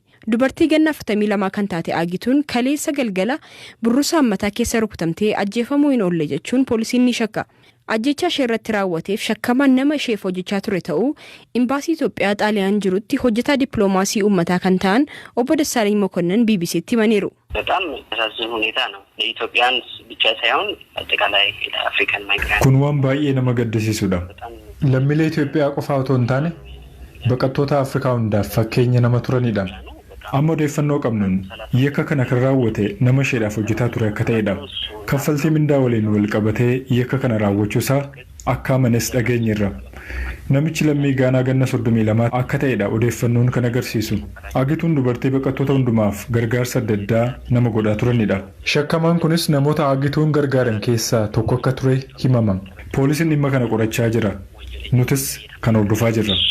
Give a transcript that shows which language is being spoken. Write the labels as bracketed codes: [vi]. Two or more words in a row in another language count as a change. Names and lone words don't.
[om] Dubartii ganna 42 kan taate Agituun kaleessa galgala burrusa mataa keessa rukutamtee ajjeefamuu hin oolle jechuun poolisiin ni shakka. Ajjecha ishee irratti raawwateef shakkamaan nama isheef hojjechaa ture ta'uu imbaasii Itoophiyaa Xaaliyaan jirutti hojjetaa dippiloomaasii uummataa kan ta'an obbo Dassaaleny Mokonnon BBCtti himaniiru. [am] በጣም ያሳዝን ሁኔታ ነው ለኢትዮጵያን ብቻ ሳይሆን አጠቃላይ ለአፍሪካን ማይግራንት [om] kun waan baay'ee nama gaddisiisudha lammiilee Itoophiyaa qofa otoo hin taane baqattoota Afrikaa hundaaf fakkeenya nama turanidha amma odeeffannoo qabnuun yakka kana kan raawwate nama isheedhaaf hojjetaa ture akka ta'edha kaffaltii mindaa waliin wal qabatee yakka kana raawwachuusaa akka amanes dhageenyerra namichi lammii Gaanaa ganna 32 akka ta'edha odeeffannoon kan agarsiisu Agituun dubartii baqattoota hundumaaf gargaarsa adda addaa nama godhaa turanidha shakkamaan kunis namoota Agituun gargaaran keessaa tokko akka ture himama poolisiin dhimma kana qorachaa jira nutis kan hordofaa jirra.